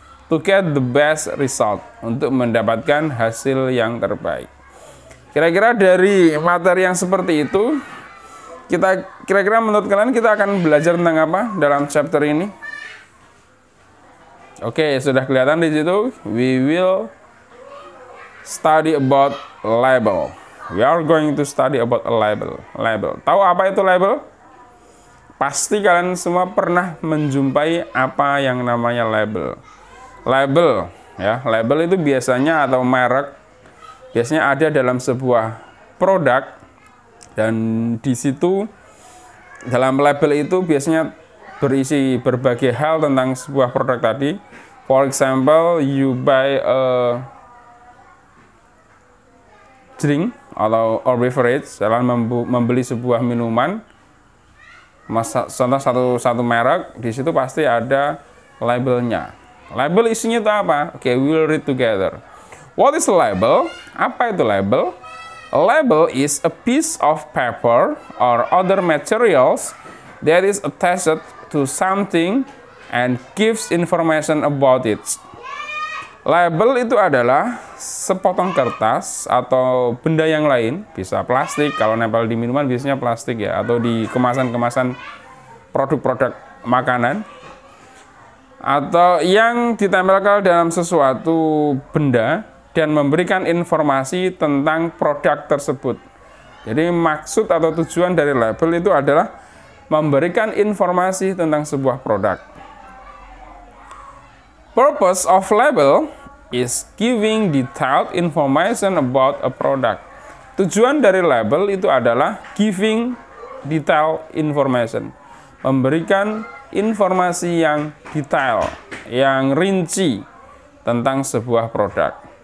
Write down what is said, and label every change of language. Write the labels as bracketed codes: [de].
[en] To get the best result, [id] untuk mendapatkan hasil yang terbaik. Kira-kira dari materi yang seperti itu, kira-kira menurut kalian kita akan belajar tentang apa dalam chapter ini? Oke, sudah kelihatan di situ. [en] We will study about label. We are going to study about a label. [id] Label. Tahu apa itu label? Pasti kalian semua pernah menjumpai apa yang namanya label. Label, ya. Label itu biasanya atau merek biasanya ada dalam sebuah produk, dan di situ dalam label itu biasanya berisi berbagai hal tentang sebuah produk tadi. [en] For example, you buy a drink [id] atau beverage, dalam membeli sebuah minuman, contoh satu merek, di situ pasti ada labelnya. Label isinya itu apa? Oke, [en] we'll read together. What is a label? [id] Apa itu label? [en] A label is a piece of paper or other materials that is attached to something and gives information about it. [id] Label itu adalah sepotong kertas atau benda yang lain, bisa plastik, kalau nempel di minuman biasanya plastik ya, atau di kemasan-kemasan produk-produk makanan, atau yang ditempelkan dalam sesuatu benda dan memberikan informasi tentang produk tersebut. Jadi maksud atau tujuan dari label itu adalah memberikan informasi tentang sebuah produk. [en] Purpose of label is giving detailed information about a product. [id] Tujuan dari label itu adalah [en] giving detailed information, [id] memberikan informasi yang detail, yang rinci tentang sebuah produk.